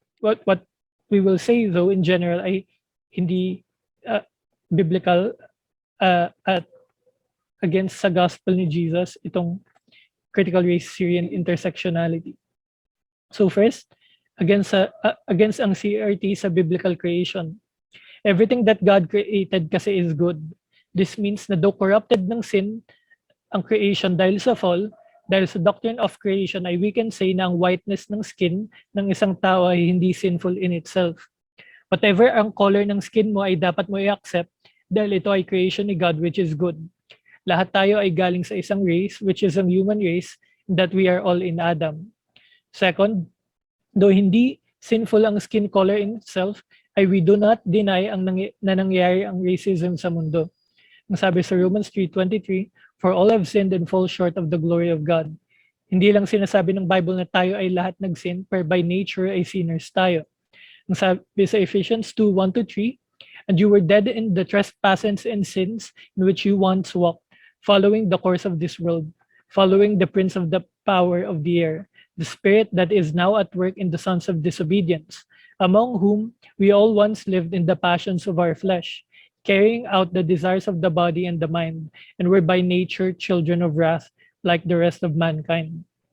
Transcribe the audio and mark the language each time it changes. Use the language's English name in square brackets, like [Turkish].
[English] What we will say though in general [Filipino] ay hindi biblical at against sa gospel ni [English] Jesus itong critical race theory and intersectionality. So first, against ang CRT sa biblical creation. Everything that God created [Filipino] kasi [English] is good. This means [Filipino] na though corrupted ng sin ang creation dahil sa fall, [English] dahil sa doctrine of creation ay we can say na ang whiteness ng skin ng isang tao [Filipino] ay hindi sinful [English] in itself. [Filipino] Whatever ang color ng skin mo ay dapat mo i-accept dahil ito ay creation ni God [English] which is good. [Filipino] Lahat tayo ay galing sa isang race, which is ang human race, [English] that we are all in Adam. [Filipino] Second, though hindi sinful ang skin color in itself, ay we do not deny na nangyayari ang racism sa mundo. Ang sabi sa [English] Romans 3:23, "For all have sinned and fall short of the glory of God." [Filipino] Hindi lang sinasabi ng Bible na tayo ay lahat nag-sin, per [English] by nature [Filipino] ay sinners tayo. Ang sabi sa [English] Ephesians 2:1-3, "And you were dead in the trespasses and sins in which you once walked, following the course of this world, following the prince of the power of the air, the spirit that is now at work in the sons of disobedience, among whom we all once lived in the passions of our flesh, carrying out the desires of the body and the mind, and were by nature children of wrath, like the rest of mankind."